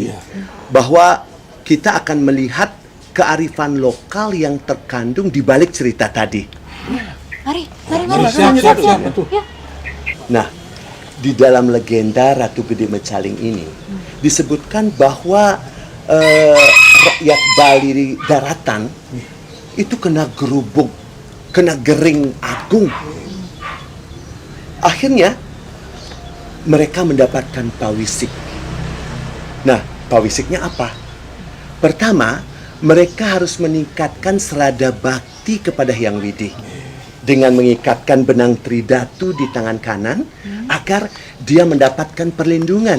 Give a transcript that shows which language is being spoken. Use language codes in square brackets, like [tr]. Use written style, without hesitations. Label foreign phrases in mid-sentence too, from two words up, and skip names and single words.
[id] Bahwa kita akan melihat kearifan lokal yang terkandung di balik cerita tadi. Mari. Siap. Ya. Nah, di dalam legenda Ratu Gede Mecaling ini disebutkan bahwa rakyat Bali di daratan itu kena gerubuk, kena gering agung. Akhirnya mereka mendapatkan pawisik. Nah, pawisiknya apa? Pertama, mereka harus meningkatkan selada bakti kepada Hyang Widi dengan mengikatkan benang tridatu di tangan kanan agar dia mendapatkan perlindungan.